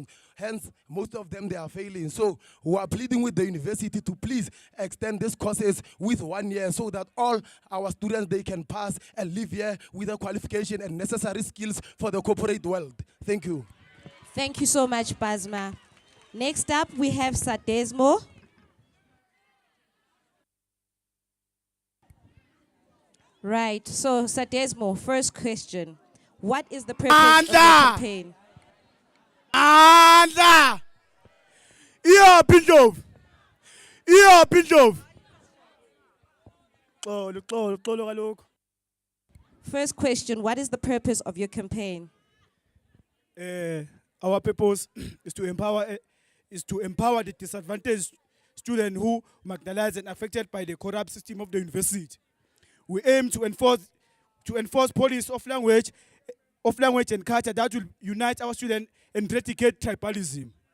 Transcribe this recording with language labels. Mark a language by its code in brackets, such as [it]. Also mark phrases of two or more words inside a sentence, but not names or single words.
[en] Hence, most of them, they are failing. So we are pleading with the university to please extend these courses with 1 year so that all our students, they can pass and live here with a qualification and necessary skills for the corporate world. Thank you. Thank you so much, Basma. Next up, we have Sadesmo. Right, so Sadesmo, first question. What is the purpose of your campaign? Andla! Iyo Bindov! Iyo Bindov! Xolo kaloku. First question, what is the purpose of your campaign? Our purpose is to empower the disadvantaged students who marginalized and affected by the corrupt system of the university. We aim to enforce policy of language and culture that will unite our students and eradicate tribalism.